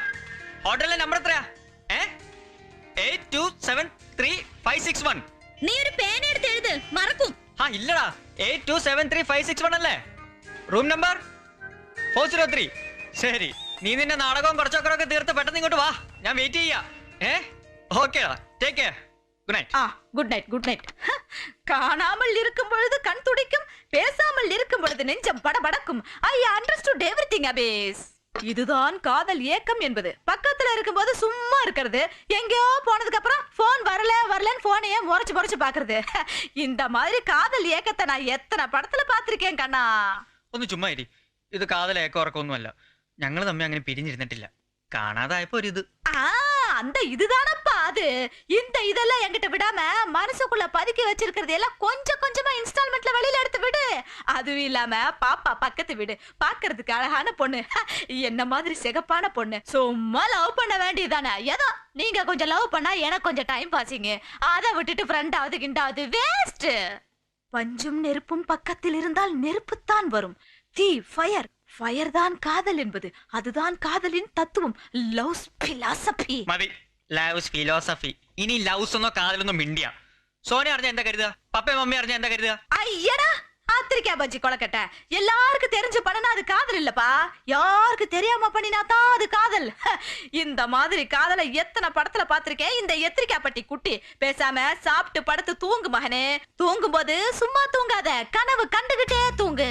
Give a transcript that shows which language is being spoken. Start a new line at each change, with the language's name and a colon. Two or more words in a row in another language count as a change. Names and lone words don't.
Malayalam: ഹോട്ടലിലെ നമ്പർ എത്രയാ? 8273-561. നീ ഒരു പേന എടുത്ത് എഴുത്, മറക്കും. ഇല്ലടാ, 8273-561 അല്ലേ? റൂം നമ്പർ 403. ശരി, നീ നിന്റെ നാടകവും കുറച്ചൊക്കെ തീർത്ത് പെട്ടെന്ന് ഇങ്ങോട്ട് വാ. ഞാൻ വെയിറ്റ് ചെയ്യാ. ഓക്കേടാ,
English: take care. good night. good night good night.
Tamil: காணாமல் இருக்கும் பொழுது கண் துடிக்கும், பேசாமல் இருக்கும் பொழுது நெஞ்சம் படபடக்கும்.
English: I understood everything
Tamil: அபேஸ். இதுதான் காதல் ஏக்கம் என்பது. பக்கத்துல இருக்கும்போது சும்மா இருக்கிறது, எங்கேயோ போனதுக்கு அப்புறம் போன் வரலன்னு போனையே முறைச்சு பாக்குறது. இந்த மாதிரி காதல் ஏக்கத்தை நான் எத்தனை படத்துல பாத்திருக்கேன் கண்ணா.
Malayalam: ഒന്ന് ചുമ്മാ ഇരി. ഇത് കാതൽ ഏക്കം ഉറക്കമൊന്നുമല്ല. ഞങ്ങൾ തമ്മിൽ അങ്ങനെ പിരിഞ്ഞിരുന്നിട്ടില്ല. കാണാതായപ്പോ ഒരിത്.
Tamil: அந்த இதுதானப்பா அது. இந்த இதெல்லாம் என்கிட்ட விடாம மனசுக்குள்ள பதுக்கி வச்சிருக்கிறது எல்லாம் கொஞ்சம் கொஞ்சமா இன்ஸ்டால்மெண்ட்ல வெளியில எடுத்து விடு. அதுவும் இல்லாம பாப்பா பக்கத்து வீடு, பாக்குறதுக்கு அழகான பொண்ணு, என்ன மாதிரி சிகப்பான பொண்ணு. சும்மா லவ் பண்ண வேண்டியதானே. ஏதோ நீங்க கொஞ்சம் லவ் பண்ணா எனக்கு கொஞ்சம்
English: time passing.
Tamil: அதை விட்டுட்டு ஃப்ரெண்டாவது கிண்டாவது வேஸ்ட். பஞ்சும் நெருப்பும் பக்கத்தில் இருந்தால் நெருப்புத்தான் வரும். தீ ஃபயர், ஃபயர் தான் காதல் என்பது. அதுதான் காதலின் தத்துவம்.
English: love's philosophy.
Malayalam: മതി
English: love's philosophy.
Malayalam: ഇനി ലവ്സ് ഒന്നോ കാതലൊന്നും മിണ്ടിയ. സോന അറിഞ്ഞ എന്താ കരുതുക? പപ്പയും മമ്മി അറിഞ്ഞ എന്താ കരുതുക?
Tamil: ஐயடா ஆத்திரிக்கா பஜ்ஜி கொலக்கட்டை. எல்லாருக்கும் தெரிஞ்சு பண்ணனா அது காதல் இல்லப்பா. யாருக்கு தெரியாம பண்ணினாதான் அது காதல். இந்த மாதிரி காதலை எத்தனை படத்துல பாத்திருக்கேன். இந்த எத்திரிக்கா பட்டி குட்டி. பேசாம சாப்பிட்டு படுத்து தூங்கு மகனே. தூங்கும் போது சும்மா தூங்காத, கனவு கண்டுகிட்டே தூங்கு.